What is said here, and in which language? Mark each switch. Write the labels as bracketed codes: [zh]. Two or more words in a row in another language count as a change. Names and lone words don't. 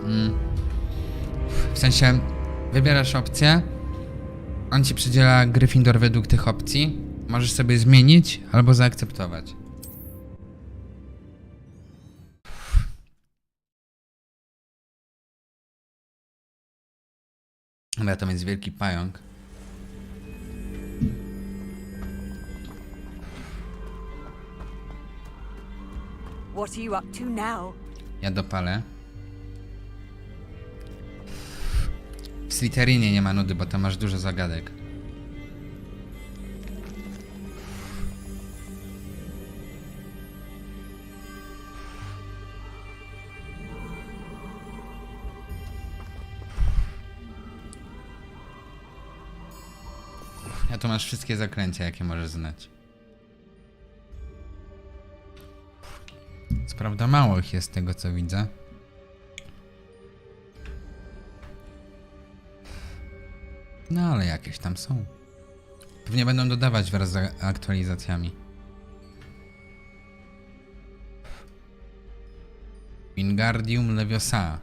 [pl] W sensie, wybierasz opcję, on ci przydziela Gryffindor według tych opcji. Możesz sobie zmienić albo zaakceptować. Dobra, tam jest wielki pająk. [en] What are you up to now? [pl] Ja dopalę. W Slytherinie nie ma nudy, bo tam masz dużo zagadek. Ja tu masz wszystkie zaklęcia, jakie możesz znać. Co prawda mało ich jest z tego, co widzę. No ale jakieś tam są. Pewnie będą dodawać wraz z aktualizacjami. Wingardium Leviosa.